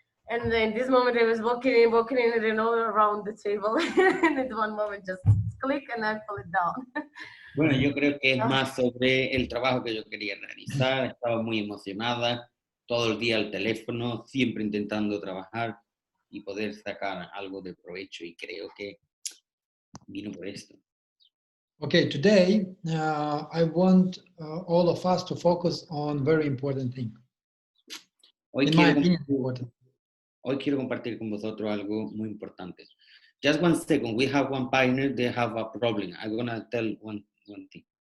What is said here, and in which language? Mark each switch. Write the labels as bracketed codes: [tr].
[en] And in this moment, I was walking in, around the table, and at one moment, just click, and I pull it down. [es] Bueno, yo creo que es más sobre el trabajo que yo quería realizar. Estaba muy emocionada, todo el día al teléfono, siempre intentando trabajar y poder sacar algo de provecho, y creo que vino por esto. [en] Okay, today I want all of us to focus on very important thing. [es] Hoy [en] In my opinion, important. [es] Hoy quiero compartir con vosotros algo muy importante. [en] Just 1 second. We have one partner, they have a problem. I'm going to tell one thing.